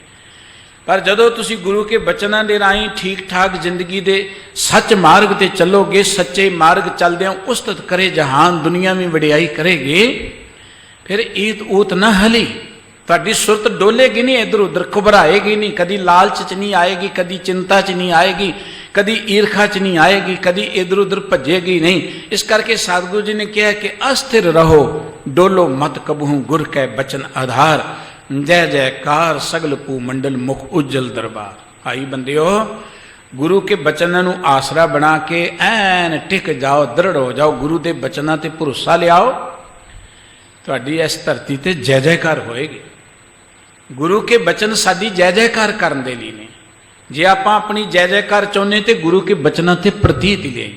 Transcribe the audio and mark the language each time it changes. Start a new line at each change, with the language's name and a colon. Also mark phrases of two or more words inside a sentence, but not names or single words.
Punjabi: ਪਰ ਜਦੋਂ ਤੁਸੀ ਗੁਰੂ ਕੇ ਬਚਨਾਂ ਦੇ ਰਾਹੀ ਠੀਕ ਠਾਕ ਜ਼ਿੰਦਗੀ ਦੇ ਸੱਚ ਮਾਰਗ ਤੇ ਚਲੋਗੇ, ਸੱਚੇ ਮਾਰਗ ਚਲਦੇ ਉਸਤਤ ਕਰੇ ਜਹਾਨ, ਦੁਨੀਆ ਮੇਂ ਵਡਿਆਈ ਕਰੇਗੀ, ਫਿਰ ਈਤ ਊਤ ਨ ਹਲੀ। ਤੁਹਾਡੀ ਸੁਰਤ ਡੋਲੇਗੀ ਨਹੀਂ, ਇਧਰ ਉਧਰ ਘਬਰਾਏਗੀ ਨਹੀਂ, ਕਦੀ ਲਾਲਚ ਚ ਨਹੀਂ ਆਏਗੀ, ਕਦੀ ਚਿੰਤਾ ਚ ਨਹੀਂ ਆਏਗੀ, ਕਦੀ ਈਰਖਾ ਚ ਨਹੀਂ ਆਏਗੀ, ਕਦੀ ਇਧਰ ਉਧਰ ਭਜੇਗੀ ਨਹੀਂ। ਇਸ ਕਰਕੇ ਸਤਗੁਰੂ ਜੀ ਨੇ ਕਹਾ ਕਿ ਅਸਥਿਰ ਰਹੋ ਡੋਲੋ ਮਤ ਕਬਹੂ ਗੁਰ ਕੈ ਬਚਨ ਆਧਾਰ। ਜੈ ਜੈਕਾਰ ਸਗਲ ਪੂ ਮੰਡਲ ਮੁਖ ਉੱਜਲ ਦਰਬਾਰ। ਆਈ ਬੰਦਿਓ, ਗੁਰੂ ਕੇ ਬਚਨਾਂ ਨੂੰ ਆਸਰਾ ਬਣਾ ਕੇ ਐਨ ਟਿਕ ਜਾਓ, ਦ੍ਰਿੜ੍ਹ ਹੋ ਜਾਓ, ਗੁਰੂ ਕੇ ਬਚਨਾਂ ਤੇ ਭਰੋਸਾ ਲਿਆਓ, ਤੁਹਾਡੀ ਇਸ ਧਰਤੀ ਤੇ ਜੈ ਜੈਕਾਰ ਹੋਏਗੀ। ਗੁਰੂ ਕੇ ਬਚਨ ਸਾਡੀ ਜੈ ਜੈਕਾਰ ਕਰਨ ਦੇ ਲਈ ਨੇ। ਜੇ ਆਪਾਂ ਆਪਣੀ ਜੈ ਜੈਕਾਰ ਚਾਹੁੰਦੇ ਤੇ ਗੁਰੂ ਕੇ ਬਚਨਾਂ ਤੇ ਪ੍ਰਤੀਤ ਹੀ ਲੈਂਗੇ।